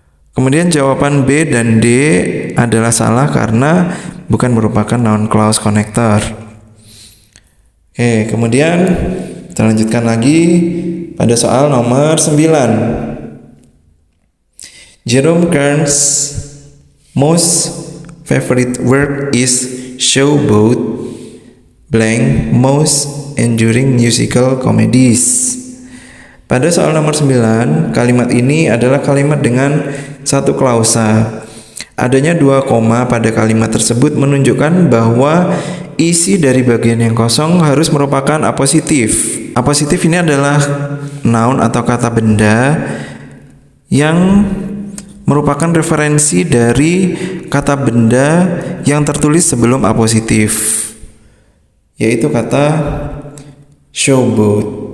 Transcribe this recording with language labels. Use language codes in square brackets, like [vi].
[id] Kemudian jawaban B dan D adalah salah karena bukan merupakan noun clause connector. Oke, kemudian kita lanjutkan lagi pada soal nomor 9. [en] Jerome Kern's most favorite work is Showboat blank most enduring musical comedies. [id] Pada soal nomor 9, kalimat ini adalah kalimat dengan satu klausa. Adanya dua koma pada kalimat tersebut menunjukkan bahwa isi dari bagian yang kosong harus merupakan apositif. Apositif ini adalah noun atau kata benda yang merupakan referensi dari kata benda yang tertulis sebelum apositif, yaitu kata showboat.